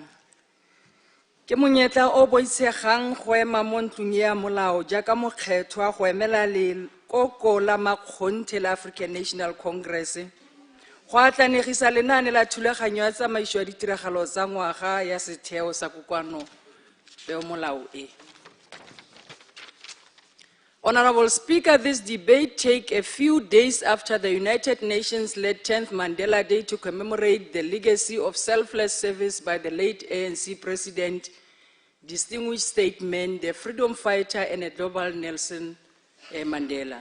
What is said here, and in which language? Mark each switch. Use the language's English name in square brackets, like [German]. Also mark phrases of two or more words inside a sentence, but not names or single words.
[Tswana] Ke monyetla o boitshegang go ema mo ntlong ya molao jaaka mokgethwa go emela le koko la makgonthe la African National Congress go atlanegisa lenaane la thulaganyo ya tsamaiso ya ditiragalo tsa ngwaga ya setheo sa kokoano peomolao e. [English] Honorable Speaker, this debate takes a few days after the United Nations-led 10th Mandela Day to commemorate the legacy of selfless service by the late ANC President, distinguished statesman, the freedom fighter, and a global Nelson Mandela.